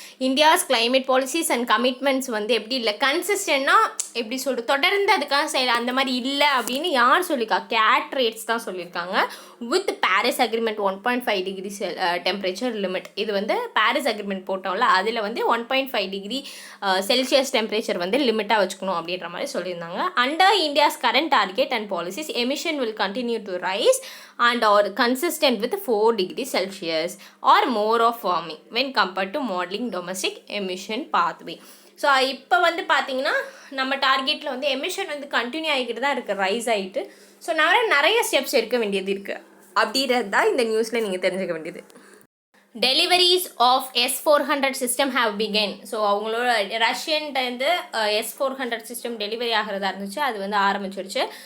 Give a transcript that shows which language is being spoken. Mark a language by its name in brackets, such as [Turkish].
[Tamil] India's climate policies and commitments வந்து எப்படி இல்லை, கன்சிஸ்டன்ட்னா எப்படி சொல்கிறது, தொடர்ந்து அதுக்காக செய்யலை, அந்த மாதிரி இல்லை அப்படின்னு யார் சொல்லியிருக்கா, கேட் ரேட்ஸ் தான் சொல்லியிருக்காங்க. [English] With Paris agreement 1.5 degree temperature limit. [Tamil] இது வந்து பாரிஸ் அக்ரிமெண்ட் போட்டோம்ல, அதில் வந்து 1.5 டிகிரி செல்சியஸ் டெம்பரேச்சர் வந்து லிமிட்டாக வச்சுக்கணும் அப்படின்ற மாதிரி சொல்லியிருந்தாங்க. [English] Under India's current target and policies emission will continue to rise and are consistent with 4 degrees Celsius or more of warming when compared to modeling domestic emission pathway. [Tamil] So இப்போ வந்து பார்த்தீங்கன்னா நம்ம டார்கெட்டில் வந்து எமிஷன் வந்து கண்டினியூ ஆகிக்கிட்டு தான் இருக்குது, rice ஆகிட்டு. ஸோ நிறைய ஸ்டெப்ஸ் எடுக்க வேண்டியது இருக்குது அப்படின்றது தான் இந்த நியூஸில் நீங்கள் தெரிஞ்சுக்க வேண்டியது. [English] Deliveries of S-400 system have begun. [Tamil] So அவங்களோட ரஷ்யன்ட்டு S-400 சிஸ்டம் டெலிவரி ஆகிறதா இருந்துச்சு, அது வந்து ஆரம்பிச்சிருச்சு.